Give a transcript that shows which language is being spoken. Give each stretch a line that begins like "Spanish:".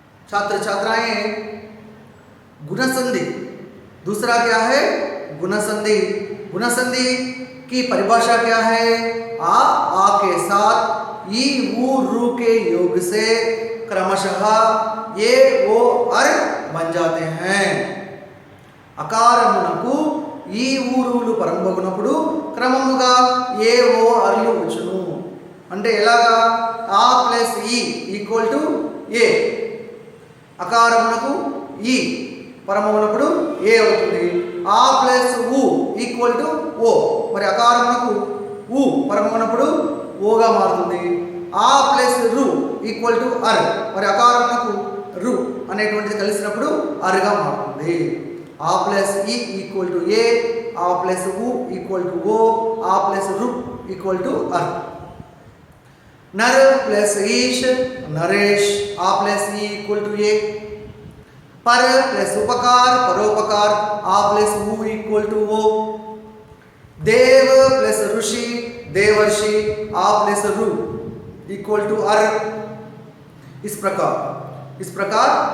Hindi: छात्र छात्राएं गुण संधि दूसरा क्या है? गुण संधि। गुण संधि की परिभाषा क्या है? आ के साथ ई ऊ रू के योग से क्रमशः ये वो अर बन जाते हैं।
Telugu: అకారమునకు ఈ ఊరులు పరంబగునప్పుడు క్రమముగా ఏ ఓ అర్లు వచ్చును। అంటే ఎలాగా? ఆ ప్లస్ ఈ ఈక్వల్ టు ఏ, అకారమునకు ఈ పరమమునప్పుడు ఏ అవుతుంది। ఆ ప్లస్ ఊ ఈక్వల్ టు ఓ, మరి అకారమునకు ఊ పరమమునప్పుడు ఓగా మారుతుంది। ఆ ప్లస్ రు ఈక్వల్ టు అర్, మరి అకారమునకు రు అనేటువంటిది కలిసినప్పుడు అర్గా మారుతుంది। ఆ ప్లస్ ఈ ఈక్వల్ టు ఏ, ఆ ప్లస్ ఊ ఈక్వల్ టు ఓ, ఆ ప్లస్ రు ఈక్వల్ టు అర్।
Hindi: नर plus Ish Naresh, uh plus E equal to ए। पर प्लस उपकार परोपकार, आ प्लस ऊ इक्वल टू ओ। देव प्लस ऋषि देवर्षि, आ प्लस रु इक्वल टू अर। इस प्रकार